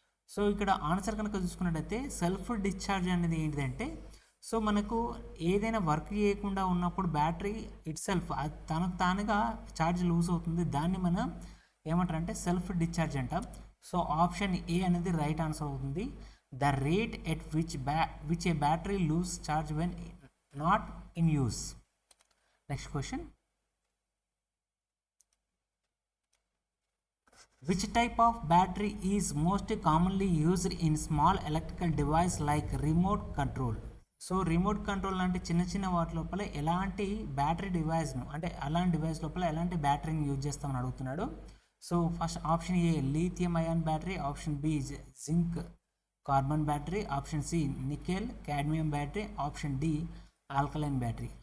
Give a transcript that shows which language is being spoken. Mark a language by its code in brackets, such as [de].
[te] So ఇక్కడ answer కనుక చూసుకున్నట్టయితే సెల్ఫ్ డిశ్చార్జ్ అనేది ఏంటిదంటే, సో మనకు ఏదైనా వర్క్ చేయకుండా ఉన్నప్పుడు బ్యాటరీ ఇట్ సెల్ఫ్ తనకు తానుగా ఛార్జ్ లూజ్ అవుతుంది. దాన్ని మనం ఏమంటారంటే సెల్ఫ్ డిశ్చార్జ్ అంటాం. సో ఆప్షన్ ఏ అనేది రైట్ ఆన్సర్ అవుతుంది. [en] The rate at which a battery lose charge when not in use. Next question, which type of battery is most commonly used in small electrical device like remote control. [te] So remote control లాంటి చిన్న చిన్న వాటి లోపల ఎలాంటి battery డివైస్ను, అంటే అలాంటి device లోపల ఎలాంటి బ్యాటరీని యూజ్ చేస్తామని అడుగుతున్నాడు. So first option ఏ lithium ion battery, option B zinc carbon battery, option C nickel cadmium battery, option D alkaline battery.